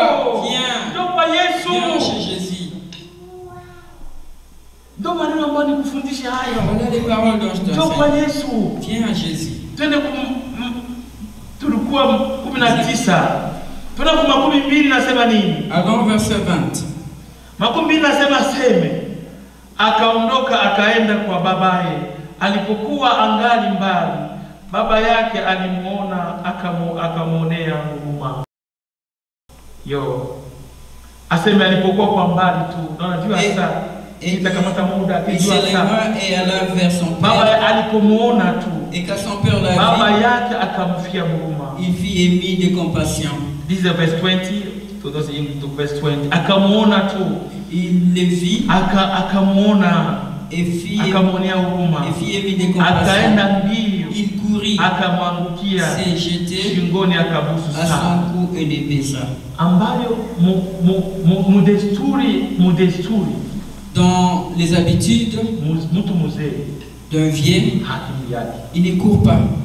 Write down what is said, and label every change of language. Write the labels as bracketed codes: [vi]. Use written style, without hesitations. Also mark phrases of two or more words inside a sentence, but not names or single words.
[fr] Viens. Viens chez Jésus. Voilà les paroles dont je t'enseigne. Viens à Jésus. Allons verset 20. [sw] Akaondoka akaenda kwa babaye. Alipokuwa angali mbali, baba yake alimuona akamuonea huruma. Yo. Aseme alipokuwa kwa mbali tu. Unajua sasa [fr] il s'élèvera et alla vers son père. Et quand son père l'a vu, il fit émis de compassion. [en] This is verse 20. To those in verse 20. [fr] Il le vit. Et fit émis de compassion. Il courut, s'est jeté à son cou et le baisa. Dans les habitudes d'un vieux, il ne court pas.